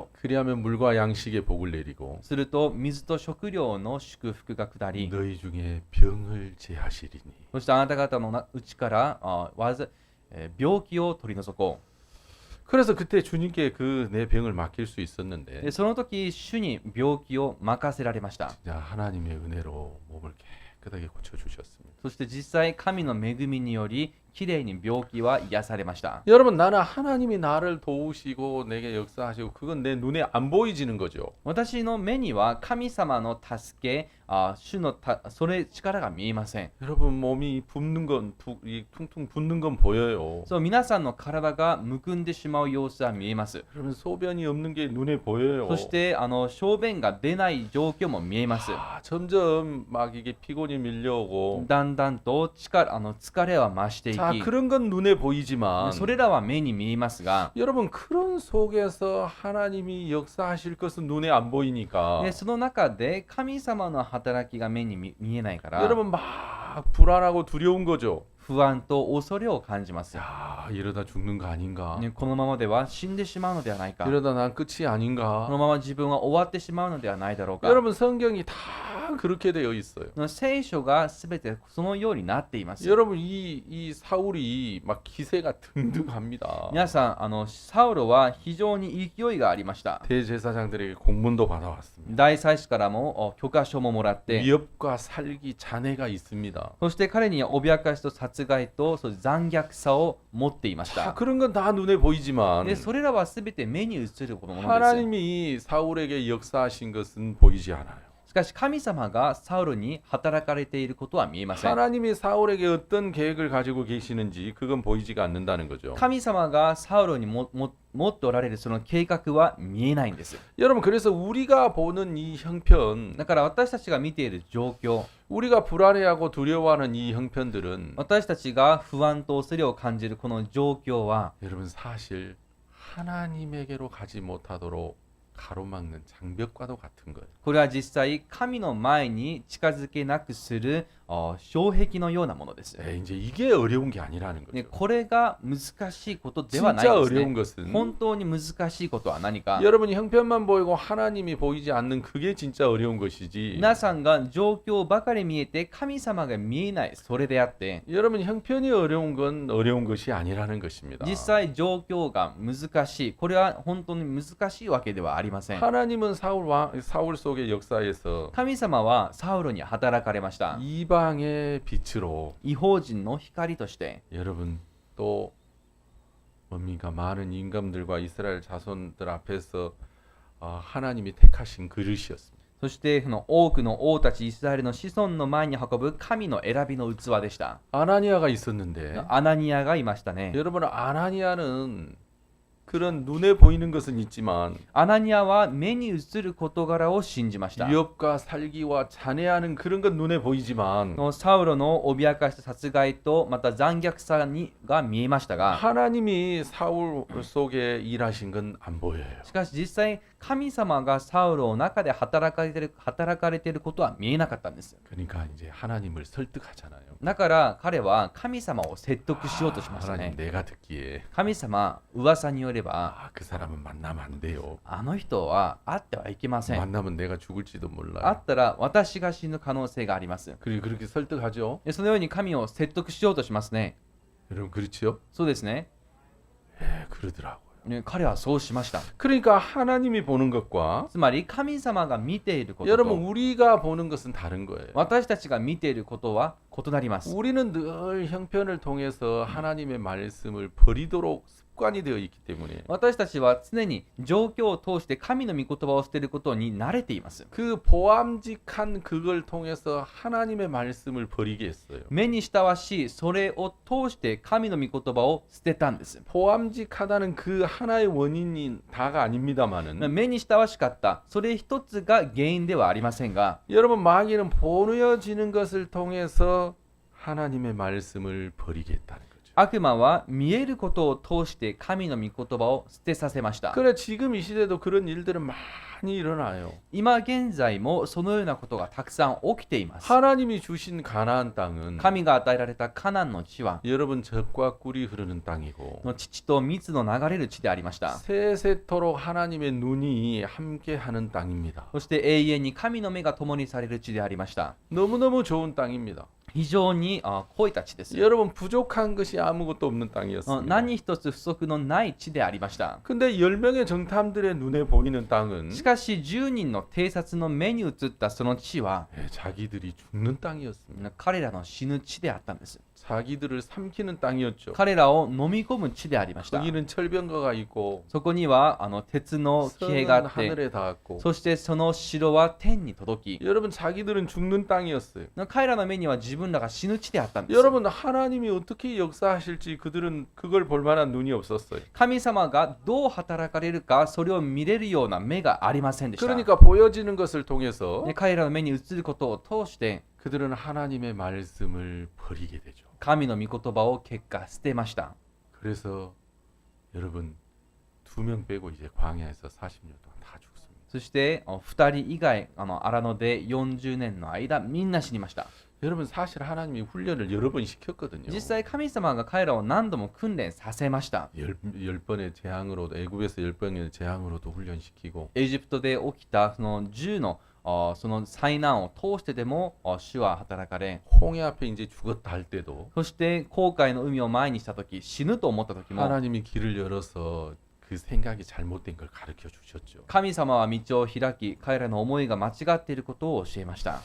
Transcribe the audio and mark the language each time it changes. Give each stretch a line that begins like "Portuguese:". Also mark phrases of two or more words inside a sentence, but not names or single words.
Korean: 그리하면 물과 양식의 복을 내리고
Japanese: すると水と食料の祝福が下り、
Korean: 너희 중에 병을 제하시리니.
Japanese: そしてあなた方のうちから病気を取り除こ
Korean: 그래서 그때 주님께 그 내 병을 맡길 수
Japanese: う。
Korean: 있었는데
Japanese: でその時主に病気を任せられました。
Korean: 진짜 하나님의 은혜로 몸을 깨끗하게 고쳐 주셨습니다.
Japanese: そして実際神の恵みによりきれいに病気は癒されました。
Korean: 여러분, 나는 하나님이 나를 도우시고 내게 역사하시고 그건 내 눈에 안 보이지는 거죠.
Japanese: 私の目には神様の助け、主のそれ力が見えません。
Korean: 여러분, 몸이 붓는 건 이 퉁퉁 붓는 건 보여요.
Japanese: そう、皆さんの体がむくんでしまう様子は見えます。
Korean: 여러분, 소변이 없는 게 눈에 보여요.
Japanese: そして小便が出ない状況も見えます。
Korean: 점점 막 이게 피곤이 밀려오고
Japanese: だんだんと疲れは増してい
Korean: 자,
Japanese: き、
Korean: 그런 건 눈에 보이지만
Japanese: それらは目に見えますが、
Korean: 여러분, 그런 속에서 하나님이 역사하실 것은 눈에 안 보이니까
Japanese: でその中で神様の働きが目に見えないから、
Korean: 여러분 막 불안하고 두려운 거죠.
Japanese: 不安と恐れを感じます。
Korean: 야, 이러다 죽는 거 아닌가?
Japanese: ね、このままでは死んでしまうのではないか。
Korean: 이러다 난 끝이
Japanese: こ
Korean: 아닌가?
Japanese: のまま自分は終わってしまうのではないだろうか。
Korean: 여러분, 성경이 다 그렇게 되어 있어요.
Japanese: 聖書がすべてそのようになっています。
Korean: 여러분, 이 사울이 막 기세가 등등합니다.
Japanese: 皆さん、サウロは非常に勢いがありました。
Korean: 대제사장들에게 공문도 받아왔습니다.
Japanese: 大祭司からも許可書ももらって、
Korean: 위협과 살기 잔해가 있습니다.
Japanese: そして彼に脅かしと殺害と残虐さを持っていまし
Korean: 다
Japanese: た。
Korean: 그런 건 다 눈에 보이지만
Japanese: でそれらはすべて目に映るものです。
Korean: 하나님이 사울에게 역사하신 것은 보이지 않아요.
Japanese: しかし神様がサウロに働かれていることは見えません。
Korean: 하나님이 사울에게 어떤 계획을 가지고 계시는지 그건 보이지가 않는다는 거죠.
Japanese: 神様がサウロに持っておられるその計画は見えないんです。
Korean: 여러분, 그래서 우리가 보는 이 형편,
Japanese: だから私たちが見ている状況、
Korean: 우리가 불안해하고 두려워하는 이 형편들은
Japanese: 私たちが不安と恐れを感じるこの状況は、
Korean: 여러분 사실 하나님에게로 가지 못하도록 가로막는 장벽과도 같은 거예요.
Japanese: これは実際神の前に近づけなくする障壁のようなものです。
Korean: 이제 이게 어려운 게 아니라는
Japanese: ね、
Korean: 거죠.
Japanese: これが難しいことではない
Korean: 진짜
Japanese: です
Korean: 어려운
Japanese: ね。
Korean: 것은
Japanese: 本当に難しいことは何か。
Korean: 여러분이 형편만 보이고 하나님이 보이지 않는 그게 진짜 어려운 것이지.
Japanese: 皆さんが状況ばかり見えて神様が見えない、それであって、
Korean: 여러분 형편이 어려운 건 어려운 것이 아니라는 것입니다.
Japanese: 実際状況が難しい、これは本当に難しいわけではありません。
Korean: 하나님은 사울 속의 역사에서
Japanese: 神様はサウロに働かれました。
Korean: 이방의 빛으로
Japanese: 異邦人の光として、
Korean: 여러분 또 뭡니까 많은 임금들과 이스라엘 자손들 앞에서 하나님이 택하신 그릇이었습니다.
Japanese: そしてその多くの王たちイスラエルの子孫の前に運ぶ神の選びの器でした。
Korean: 아나니아가 있었는데
Japanese: アナニアがいましたね。
Korean: 여러분 아나니아는 그런 눈에 보이는 것은 있지만
Japanese: アナニアは目に映る事柄を信じました。
Korean: 위협과 살기와 잔해하는 그런 건 눈에 보이지만
Japanese: サウロの脅かした殺害とまた残虐さが見えましたが、
Korean: 하나님이 사울 속에 일하신 건 안 보여요.
Japanese: しかし実際神様がサウロの中で働かれていることは見えなかったんです。
Korean: 그러니까 이제 하나님을 설득하잖아요.
Japanese: だから彼は神様を説得しようとしました
Korean: 하나님
Japanese: ね。
Korean: 내가 듣기에
Japanese: 神様、噂によれば
Korean: 그 사람은 만나면 안 돼요.
Japanese: あの人は会ってはいけません。
Korean: 만나면 내가 죽을지도 몰라요.
Japanese: 会ったら私が死ぬ可能性があります。
Korean: 그리고 그렇게 설득하죠.
Japanese: そのように神を説得しようとしますね。
Korean: 여러분 그렇지요?
Japanese: そうですね。
Korean: 그러더라고요.
Japanese: ね、彼はそうしました。
Korean: 그러니까 하나님이 보는 것과
Japanese: つまり神様が見ていること
Korean: 여러분
Japanese: と
Korean: 우리가 보는 것은 다른 거예요.
Japanese: 私たちが見ていることは異なります。
Korean: 우리는 늘 형편을 통해서 하나님의 말씀을 버리도록 습관이 되어 있기 때문에
Japanese: 私たちは常に状況を通して神の御言葉を捨てることに慣れています。
Korean: 그 보암직한 그걸 통해서 하나님의 말씀을 버리게 했어요.
Japanese: 目にしたしいそれを通して神の御言葉を捨てたんです。
Korean: 보암직하다는 그 하나의 원인이 다가 아닙니다만은
Japanese: 目にしたしかったそれ一つが原因ではありませんが、
Korean: 여러분 마귀는 보여지는 것을 통해서 하나님의 말씀을 버리게 했다는 거죠.
Japanese: 悪魔は見えることを通して神の御言葉を捨てさせました。
Korean: 그래 지금 이 시대도 그런 일들은 많이 일어나요.
Japanese: 今現在もそのようなことがたくさん起きています。
Korean: 하나님이 주신 가나안 땅은
Japanese: 神が与えられたカナンの地は
Korean: 여러분 젖과 꿀이 흐르는 땅이고
Japanese: 乳と蜜の流れる地でありました。
Korean: 세세토록 하나님의 눈이 함께하는 땅입니다.
Japanese: そして永遠に神の目が共にされる地でありました。
Korean: 너무너무 좋은 땅입니다.
Japanese: 非常に濃いた地です。
Korean: 여러분 부족한 것이 아무것도 없는 땅이었습니다.
Japanese: 何一つ不足のない地でありました。
Korean: 근데 10명의 정탐들의 눈에 보이는 땅은
Japanese: しかし10人の偵察の目に映ったその地は
Korean: 자기들이 죽는 땅이었습니다.
Japanese: 彼らの死ぬ地であったんです。
Korean: 자기들을 삼키는 땅이었죠.
Japanese: 彼らを飲み込む地でありました。
Korean: 거기는 철병거가 있고
Japanese: そこには鉄の騎兵があ
Korean: 성은
Japanese: って、
Korean: 하늘에 닿았고
Japanese: そしてその城は天に届き、
Korean: 여러분 자기들은 죽는 땅이었어요.
Japanese: 彼らの目には自分らが死ぬ地であったんです。
Korean: 여러분 하나님이 어떻게 역사하실지 그들은 그걸 볼 만한 눈이 없었어요.
Japanese: 神様がどう働かれるか、それを見れるような目がありませんでした。
Korean: 그러니까 보여지는 것을 통해서
Japanese: 彼らの目に映ることを通して、
Korean: 그들은 하나님의 말씀을 버리게 되죠.
Japanese: 神の御言葉を結果捨てました。
Korean: 그래서 여러분 2명 빼고 이제 광야에서 40년 동안 다 죽습니다.
Japanese: そして2人以外荒野で40年の間みんな死にました。
Korean: 여러분 사실 하나님이 훈련을 여러 번 시켰거든요.
Japanese: 実際神様が彼らを何度も訓練させました。
Korean: 열 번의 재앙으로도 애굽에서 10번의 재앙으로도 훈련시키고
Japanese: エジプトで起きたその10のその災難を通してでも主は働かれ、
Korean: 홍해 앞에 이제 죽었다 할 때도
Japanese: そして航海の海を前にした時、死ぬと思った時も
Korean: 하나님이 길을 열어서 그 생각이 잘못된 걸 가르쳐 주셨죠.
Japanese: 神様は道を開き、彼らの思いが間違っていることを教えました。